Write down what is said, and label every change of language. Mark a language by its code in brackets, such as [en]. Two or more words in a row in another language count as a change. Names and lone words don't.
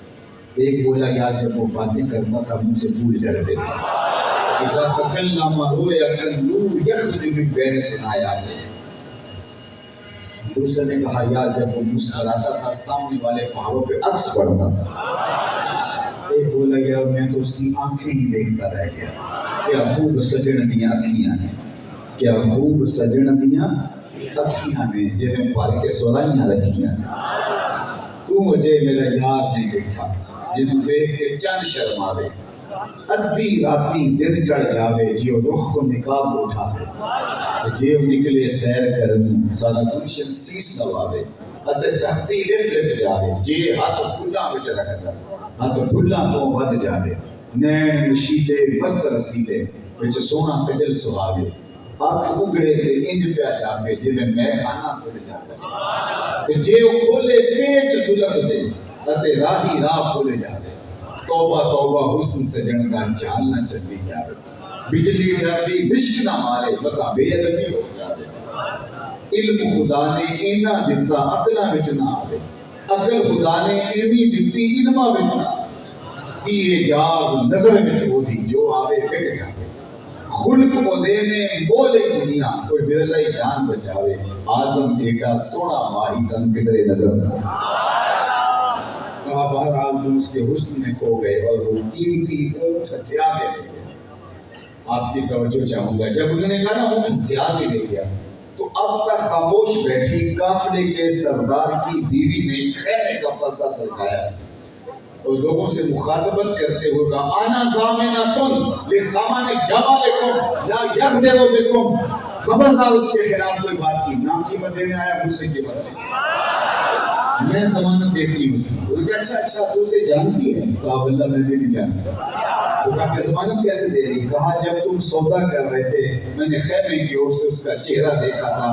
[ur] ایک بولا یار جب وہ باتیں کرتا تھا منہ سے بھول ڈرتے تھے، [ar] اذا تکلم رویا کالنور یخرج من بین ثنایاہ۔ [ur] دوسرے نے کہا یار جب وہ مسکراتا تھا سامنے والے پہاڑوں پہ عکس پڑتا تھا۔ ایک بولا یار میں تو اس کی آنکھیں ہی دیکھتا رہ گیا، [pa] کیا خوب سجن دیاں اکھیاں نے، کیا خوب سجن دیاں اکھیاں نے، جنہیں پال کے سورائیاں رکھیاں نے۔ تو مجھے میرا یار نہیں بیٹھا جنہوں ویکھ کے چند شرماوے، ادھی راتی دن چڑھ جاوے جیو رخ کو نقاب اٹھاوے، جیو نکلے سیر کرن سارا گلشن سیس نواوے، اتے تختی لف لف جاوے جے ہاتھ پھلاں وچ رکھدا، ہاتھ پھلاں تو ود جاوے، نین نشیلے مست رسیلے وچ سونا کجل سہاوے، آنکھ اگڑے تے انج پیا جاوے جویں میں خانہ کھل جاوے، جے او کھولے پیچ زلف دے اتے راہی راہ بھول جاوے، توبہ توبہ حسن سجن دا چال نہ چلی جاوے، بجلی ڈردی مشک نہ مارے پتہ بے ادبی ہو جاوے، علم خدا نے اینا دتا عقلاں وچ نہ آوے، عقل خدا نے اینی دتی علماں وچ نہ آوے، کی اعجاز نظر وچ اودی جو آوے پٹ جاوے، خلق کو دینے مولے دنیا کوئی ورلہ جان بچاوے، آزم ایڈا سونا ماہی زن کدرے نظر نہ۔ [ur] کہا بہرحال تم اس کے حسن میں کھو گئے اور وہ قیمتی اونٹ ہتھیا کے لے گیا۔ آپ کی توجہ چاہوں گا، جب انہوں نے کہا نا اونٹ ہتھیا کے لے گیا تو اب تک خاموش بیٹھی قافلے کے سردار کی بیوی نے خیمے کا پردہ سرکایا اور لوگوں سے مخاطبت کرتے ہوئے کہا [ar] انا ضامنۃ لسامان جمالکم لا یغدر بکم، [ur] خبردار اس کے خلاف کوئی بات کی، نہ قیمت دینے آیا مجھ سے قیمت نہیں۔ میں ضمانت دیتی ہوں اس کی. اچھا تو اسے جانتی ہے؟ کہا اللہ میں بھی نہیں جانتا. تو کہا کہ ضمانت کیسے دے رہی؟ کہا جب تم سودا کر رہے تھے میں نے خیمے کی اور سے اس کا چہرہ دیکھا تھا.